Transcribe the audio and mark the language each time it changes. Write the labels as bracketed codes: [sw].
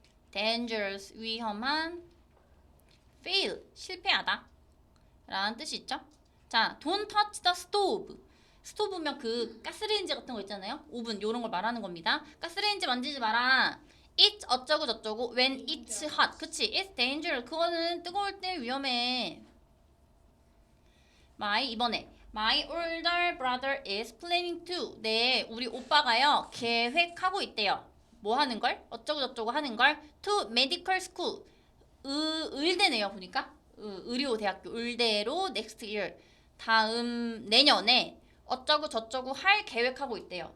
[ko] dangerous 위험한. fail 실패하다 라는 뜻이 있죠. [en] 자, don't touch the stove. [ko] 스토브면 그 가스레인지 같은 거 있잖아요. 오븐 요런 걸 말하는 겁니다. 가스레인지 만지지 마라. [en] It's [ko] 어쩌고 저쩌고 [en] when it's hot. 그치? It's dangerous. [ko] 그거는 뜨거울 때 위험해. [en] 이번에 My older brother is planning to. [ko] 네, 우리 오빠가요 계획하고 있대요. 뭐 하는 걸? 어쩌고 저쩌고 하는 걸. [en] To medical school. [ko] 의대네요 보니까. 의료대학교 의대로 [en] next year. [ko] 다음 내년에 어쩌고 저쩌고 할 계획하고 있대요.